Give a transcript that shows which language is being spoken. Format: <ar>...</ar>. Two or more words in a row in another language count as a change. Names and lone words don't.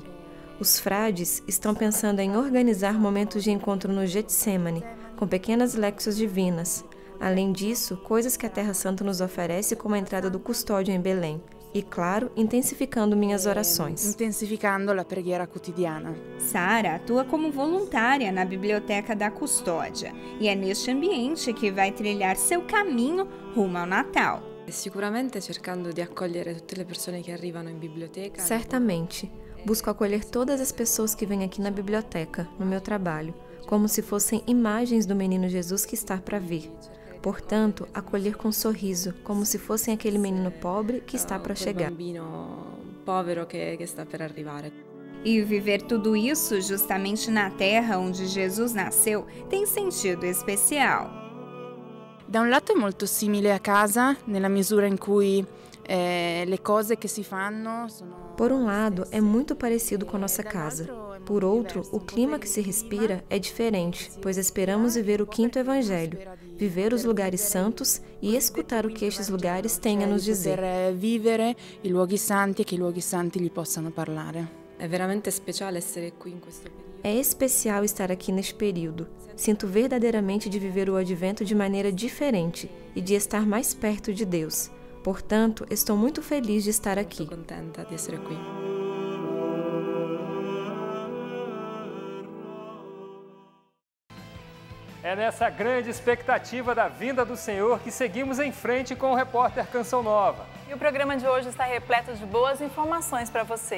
<pt>Os frades estão pensando em organizar momentos de encontro no Getsemane, com pequenas léxios divinas. Além disso, coisas que a Terra Santa nos oferece, como a entrada do custódio em Belém. E, claro, intensificando minhas orações.</pt> <it>Intensificando a preghiera quotidiana.</it> <pt>Sara atua como voluntária na Biblioteca da Custódia. E é neste ambiente que vai trilhar seu caminho rumo ao Natal.</pt> <it>Sicuramente cercando di accogliere tutte le persone che arrivano in biblioteca. Certamente.</it> <pt>Busco acolher todas as pessoas que vêm aqui na biblioteca, no meu trabalho, como se fossem imagens do menino Jesus que está para vir. Portanto, acolher com sorriso, como se fossem aquele menino pobre que está para chegar.</pt> <it>Povero che sta per arrivare.</it> <pt>E viver tudo isso justamente na terra onde Jesus nasceu tem sentido especial.</pt> <it>Da un lato è molto simile a casa, nella misura in cui le cose che si fanno sono...</it> <pt>Por um lado, é muito parecido com nossa casa. Por outro, o clima que se respira é diferente, pois esperamos viver o quinto evangelho, viver os lugares santos e escutar o que estes lugares têm a nos dizer.</pt> <it>Vivere i luoghi santi e che i luoghi santi gli possano parlare. È veramente speciale essere qui in questo periodo.</it> <pt>É especial estar aqui neste período. Sinto verdadeiramente de viver o Advento de maneira diferente e de estar mais perto de Deus. Portanto, estou muito feliz de estar aqui.</pt> <it>Estou contenta de essere qui.</it> <pt>É nessa grande expectativa da vinda do Senhor que seguimos em frente com o repórter Canção Nova. E o programa de hoje está repleto de boas informações para você.</pt>